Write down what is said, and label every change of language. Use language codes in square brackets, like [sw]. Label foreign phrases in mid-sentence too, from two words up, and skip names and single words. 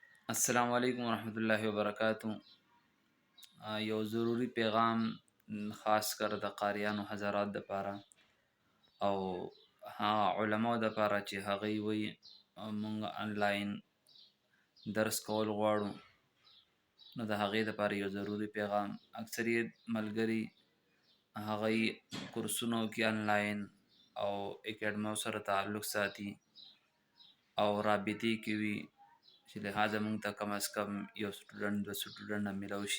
[ar] السلام علیکم ورحمۃ اللہ وبرکاتہ. [ps] یو ضروری پیغام خاص کر د قاریانو حضرات دپاره او علماو دپاره چې هغوی وایي مونږ آنلاین درس کول غواړو، نو د هغې دپاره یو ضروری پیغام. اکثریت ملګري هغوی کورسونه کوي آنلاین او اکیډمو سره تعلق ساتي او رابطې کوي چې لهذا مونږ ته کم از کم یو سټوډنټ دوه سټوډنټ میلاو شي.